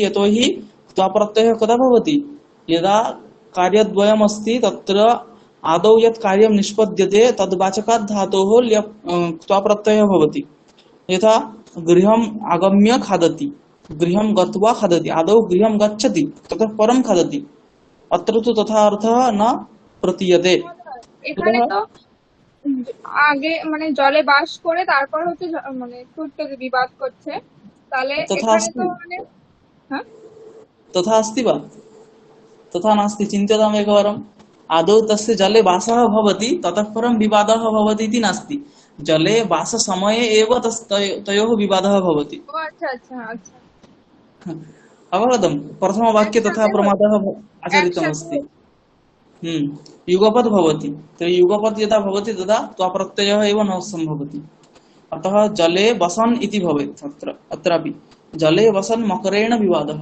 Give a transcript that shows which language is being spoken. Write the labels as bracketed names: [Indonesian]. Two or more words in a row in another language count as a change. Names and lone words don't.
[Sanskrit] यतोहि क्त्वाप्रत्ययः कदा भवति? यदा कार्यद्वयम् अस्ति तत्र आदौ यत् कार्यं निष्पद्यते तद्वाचकात् धातोः क्त्वाप्रत्ययः भवति। यथा गृहम् आगम्य खादति, गृहं गत्वा खादति। आदौ गृहं गच्छति ततः परं खादति। अत्र तु तथा अर्थः न प्रतीयते। [Bangla] এখানে তো আগে মানে জলে বাস করে তারপর হচ্ছে মানে ছুটতে বিবাদ করছে, তাহলে [Sanskrit] तथा [Bangla] এখানে তো [Sanskrit] अस्ति [Bangla] মানে হ্যাঁ [Sanskrit] तथा अस्ति वा? तथा नास्ति। चिन्त्यताम् एकवारम्। आदौ तस्य जले वासः भवति ततः परं विवादः भवति इति नास्ति। जले वाससमये एव तयोः विवादः भवति। [Bangla] ও আচ্ছা আচ্ছা আচ্ছা [Sanskrit] अवगतं? प्रथमवाक्ये तथा [Bangla] একসাথে [Sanskrit] प्रमादः [Bangla] একসাথে [Sanskrit] आचरितमस्ति। युगपत् भवति। तर्हि युगपत् यदा भवति तदा त्वप्रत्ययः एव न सम्भवति। अतः जले वसन् इति भवेत्। अत्रापि जले वसन् मकरेण विवादः।